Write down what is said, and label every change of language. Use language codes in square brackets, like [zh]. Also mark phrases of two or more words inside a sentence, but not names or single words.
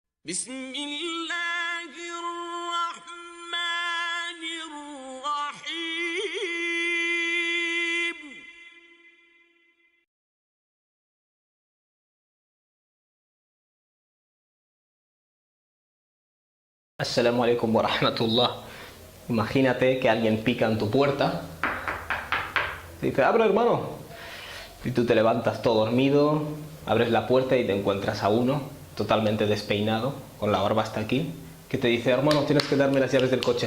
[ar] بسم الله الرحمن الرحيم. السلام عليكم ورحمة الله. [es] Imagínate que alguien pica en tu puerta. Te dice, abre hermano. Y tú te levantas todo dormido, abres la puerta y te encuentras a uno totalmente despeinado, con la barba hasta aquí, que te dice, hermano, tienes que darme las llaves del coche.